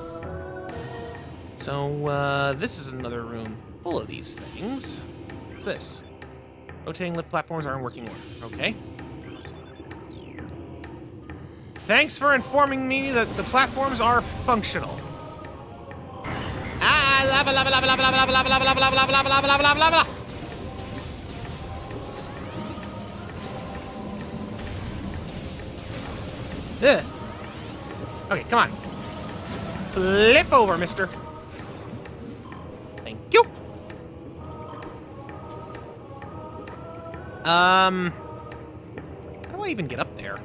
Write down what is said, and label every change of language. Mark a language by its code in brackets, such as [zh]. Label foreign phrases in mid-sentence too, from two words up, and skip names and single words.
[en] So, this is another room full of these things. What's this? Rotating lift platforms are in working order. Okay. Thanks for informing me that the platforms are functional. Ah, lava, lava, lava, lava, lava, lava, lava, lava, lava, lava, lava, lava, lava, lava, lava. Ugh. Okay, come on. Flip over, mister. Thank you. How do I even get up there?